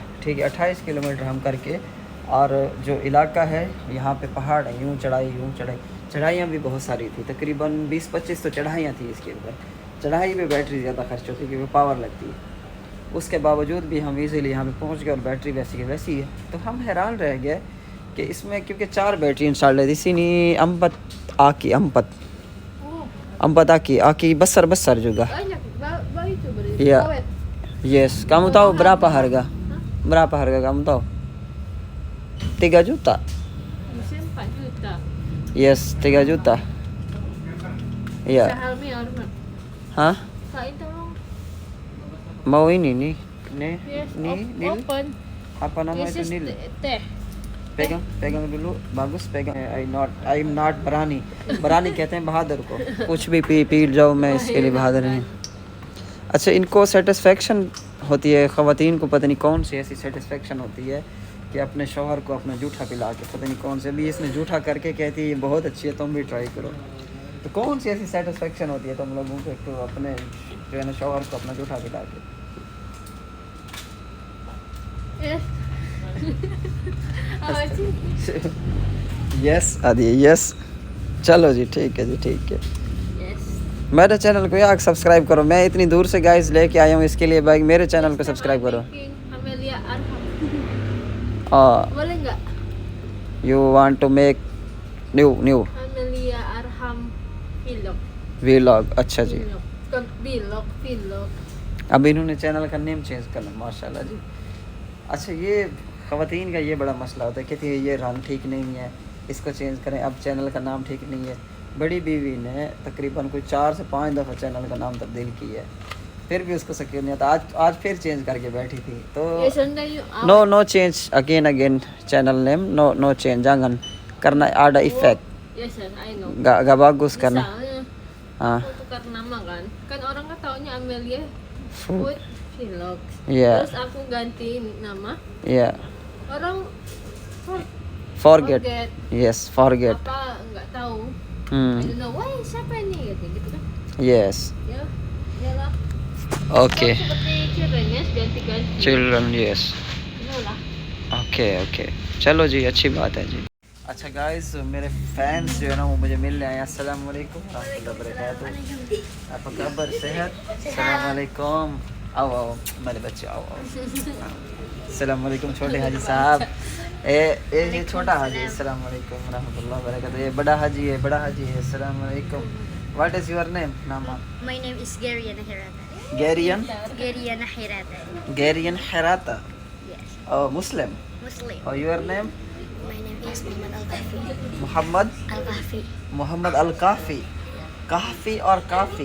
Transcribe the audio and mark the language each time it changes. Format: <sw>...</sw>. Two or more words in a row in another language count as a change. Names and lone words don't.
<hi>ठीक है, 28 किलोमीटर हम करके, और जो इलाका है यहाँ पे पहाड़ है, यूँ चढ़ाई चढ़ाइयाँ भी बहुत सारी थी, तकरीबन 20-25 तो चढ़ाइयाँ थी इसके ऊपर। चढ़ाई पे बैटरी ज़्यादा खर्च होती है क्योंकि पावर लगती है, उसके बावजूद भी हम इजीली यहाँ पे पहुँच गए और बैटरी वैसी की वैसी है। तो हम हैरान रह गए कि इसमें क्योंकि 4 बैटरी इंस्टॉल है</hi> <id>di sini 4 aki besar juga. Banyak, itu berarti. Iya. Awet. Yes, kamu tahu berapa harga? Berapa harga kamu tahu? 3 juta. Mesin 4 juta. Yes, 3 juta. Iya. Sahalmi Arman. Hah? Kain tolong. Mau ini nih.</id> <en>Yes,</en> <id>Nih, Nil.</id> <en>open.</en> <id>Apa nama</id> <en>This</en> <id>itu</id> <en>is</en> <id>Nil? teh. पेgang dulu, bagus पेgang।</id> <en>I not</en> <hi>बरानी कहते हैं बहादुर को, कुछ भी पी जाओ, मैं इसके लिए बहादुर नहीं। अच्छा, इनको सेटिस्फेक्शन होती है, ख़वातीन को पता नहीं कौन सी ऐसी सेटिस्फेक्शन होती है कि अपने शौहर को अपना जूठा पिला के, पता नहीं कौन से भी इसने जूठा करके कहती है ये बहुत अच्छी है, तुम भी ट्राई करो। तो कौन सी ऐसी सेटिस्फेक्शन होती है तुम लोगों को, तो अपने जो है ना शौहर को अपना जूठा पिला के।</hi> <id>Yes. Apa sih?</id> <hi>यस आदि यस, चलो जी ठीक है जी, ठीक है।</hi> <en>Yes.</en> <hi>मेरे चैनल को यार सब्सक्राइब करो, मैं इतनी दूर से गाइस लेके आया हूँ इसके लिए बाइक, मेरे चैनल को सब्सक्राइब करो।</hi> <id>Amelia Arham. Boleh nggak?</id> <en>You want to make new Amelia Arham vlog.</en> <hi>व्लॉग। अच्छा जी,</hi> <id>Vlog. Bukan vlog.</id> <hi>अब इन्होंने चैनल का नेम चेंज करना, माशाल्लाह जी। अच्छा, ये ख़वातीन का ये बड़ा मसला होता है, कहती है ये रंग ठीक नहीं है, इसको चेंज करें। अब चैनल का नाम ठीक नहीं है। बड़ी बीवी ने तकरीबन कोई 4 से 5 दफ़ा चैनल का नाम तब्दील किया है, फिर भी उसको सक्योर नहीं आता। आज फिर चेंज करके बैठी थी तो</hi> <en>no change again channel name, no change,</en> <id>jangan karena ada efek.</id> <en>Yes sir, I know.</en> <id>Gak bagus karena Misalnya tukar nama kan orang kan taunya Amelia Food Vlogs.</id> <en>Yeah.</en> <id>Terus aku ganti nama,</id> <en>yeah,</en> <id>orang</id> <en>forget. Yes, forget.</en> <id>Apa nggak tahu.</id> <en>I don't know, why</en> <id>siapa ini gitu kan?</id> <en>Yes.</en> <id>Ya, iyalah.</id> <en>Okay.</en> <id>Seperti children ya, ganti-ganti.</id> <en>Children, yes.</en> <id>Itulah.</id> <hi>ओके चलो जी, अच्छी बात है जी। अच्छा गाइस, मेरे फैंस जो है ना वो मुझे मिलने आए।</hi> <ar>السلام عليكم ورحمة الله وبركاته.</ar> <hi>आपका खबर, सेहत?</hi> <ar>السلام عليكم.</ar> <hi>आओ मेरे बच्चे, आओ।</hi> <ar>السلام عليكم</ar> <hi>छोटे हाजी साहब। ये छोटा हाजी,</hi> <ar>السلام عليكم ورحمة الله وبركاته.</ar> <hi>ये बड़ा हाजी है,</hi> <ar>السلام عليكم.</ar> <en>What is your name? नामा? My name is Garian Hirata. Garian Garian Hirata. Yes. Oh, Muslim. Muslim. Oh, your name? My name is Muhammad Al-Kafi. Muhammad Al-Kafi.</en> <hi>मोहम्मद अल काफ़ी। काफ़ी और काफ़ी?</hi>